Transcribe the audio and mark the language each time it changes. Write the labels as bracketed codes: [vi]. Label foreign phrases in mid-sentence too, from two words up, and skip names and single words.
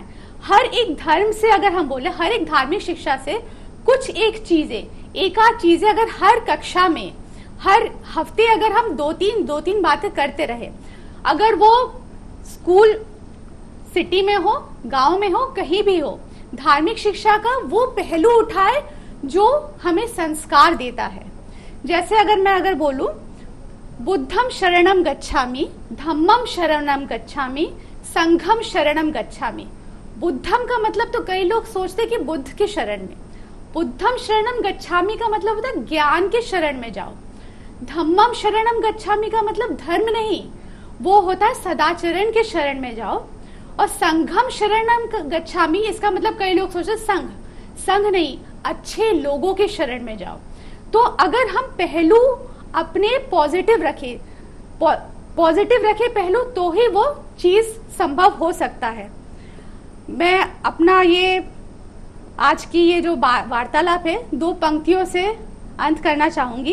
[hi] हर एक धर्म से अगर हम बोले, हर एक धार्मिक शिक्षा से कुछ एक आध चीजें अगर हर कक्षा में, हर हफ्ते अगर हम दो तीन बातें करते रहे, अगर वो स्कूल सिटी में हो, गांव में हो, कहीं भी हो, धार्मिक शिक्षा का वो पहलू उठाए जो हमें संस्कार देता है। जैसे अगर बोलूं, [pi] बुद्धम शरणम गच्छामि, धम्मम शरणम गच्छामि, संघम शरणम गच्छामि। [hi] बुद्धम का मतलब तो कई लोग सोचते कि बुद्ध के शरण में, [pi] बुद्धम शरणम गच्छामि [hi] का मतलब होता है ज्ञान के शरण में जाओ। [pi] धम्मम शरणम गच्छामि [hi] का मतलब धर्म नहीं, वो होता है सदाचरण के शरण में जाओ। [pi] और संघम शरणम गच्छामि, [hi] इसका मतलब कई लोग सोचते संघ नहीं, अच्छे लोगों के शरण में जाओ। तो अगर हम पहलू अपने पॉजिटिव रखे पहलू, तो ही वो चीज संभव हो सकता है। मैं अपना ये आज की ये जो वार्तालाप है 2 पंक्तियों से अंत करना चाहूंगी।